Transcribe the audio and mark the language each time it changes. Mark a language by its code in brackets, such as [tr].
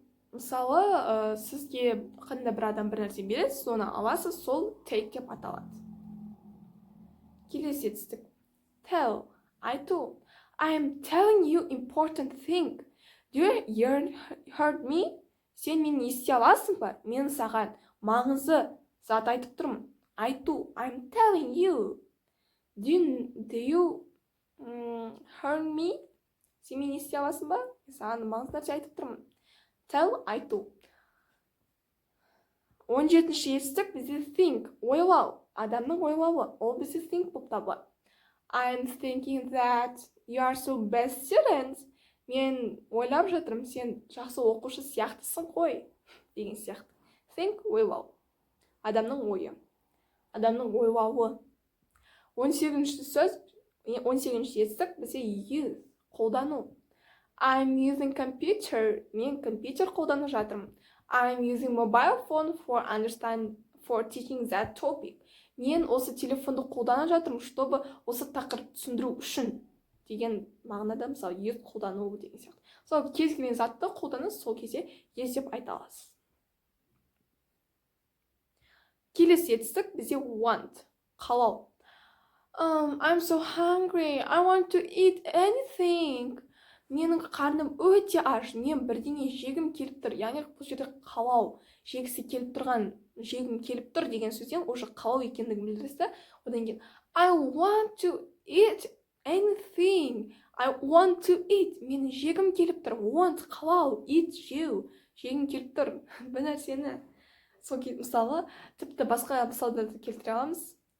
[kk] Мысалы, сізге қандай бір адам бір нәрсе береді, соны аласыз, сол take деп аталады. Келесі етістік tell, айту. [en] I am telling you important thing. Do you heard me? [kk] Сен мені ести аласың ба? Мен саған маңызды зат айтып тұрмын. Айту. [en] I'm telling you. Do you heard me? [kk] Сен мені ести аласың ба? Мен саған маңызды нәрсе айтып тұрмын. Tell, айту. 17-ші етістік бізде think, ойлау. Адамның ойлауы. Ол бізде think болып табылады. [en] I'm thinking that you are so best student. [kk] Мен ойлап жатырмын, сен жақсы оқушы сияқтысың ғой, деген сияқты. Think, ойлау. Адамның ойы. Адамның ойлауы. 18-ші етістік бізде use, қолдану. [en] I'm using computer. [kk] Мен компьютер қолданып жатырмын. [en] I'm using mobile phone for teaching that topic. [kk] Мен осы телефонды қолданып жатырмын, чтобы осы тақырып түсіндіру үшін деген мағынада, мысалы, use қолдану деген сияқты. Сол кез келген затты қолданыңыз, сол кезде use деп айта аласыз. Келесі етістік бізде want, қалау. [en] I'm so hungry. I want to eat anything. [kk] Менің қарным өте аш, мен бірдеңе жегім келіп тұр. Яғни бұл жерде қалау, жегісі келіп тұрған, жегім келіп тұр деген сөзден уже қалау екендігін білдіреді. Одан кейін [en] I want to eat anything. I want to eat. [kk] Мен жегім келіп тұр. Want, қалау, eat, жеу. Жегім келіп тұр. Бір нәрсені. Сол мысалы, тіпті басқа мысалдарды келтіре аламыз.